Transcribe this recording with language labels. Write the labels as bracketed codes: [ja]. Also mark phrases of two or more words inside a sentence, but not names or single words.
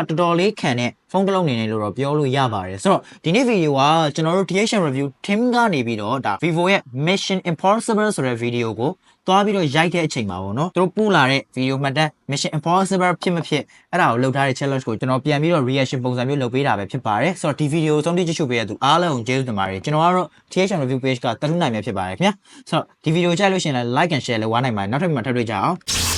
[my] တော်လေးခံတဲ့ဖုန်းတစ်လုံးနေနေလို့တော့ပြောလို့ရပါတယ်။ဆိုတော့ဒီနေ့ဗီဒီယိုကကျွန်တော်တို့ [en] THM review team [my] ကနေပြီးတော့ဒါ Vivo ရဲ့ Mission Impossible ဆိုတဲ့ဗီဒီယိုကိုသွားပြီးတော့ရိုက်တဲ့အချိန်မှာပေါ့နော်သူတို့ပို့လာတဲ့ဗီဒီယိုမှတ်တမ်း Mission Impossible ဖြစ်မဖြစ်အဲ့ဒါကိုလုပ်ထားတဲ့ challenge ကိုကျွန်တော်ပြန်ပြီးတော့ reaction ပုံစံမျိုးလုပ်ပေးတာပဲဖြစ်ပါတယ်ဆိုတော့ဒီဗီဒီယိုကိုဆုံးဖြတ်ကြည့်ရှုပေးတဲ့သူအားလုံးကိုကျေးဇူးတင်ပါတယ်ကျွန်တော်ကတော့ [en] THM review page [my] ကတထုနိုင်မြဖြစ်ပါတယ်ခင်ဗျာဆိုတော့ဒီဗီဒီယိုကြိုက်လို့ရှိရင်လည်း [en] like and share [my] လုပ်ဝါနိုင်ပါတယ်နောက်ထပ်မှထပ်တွေ့ကြအောင်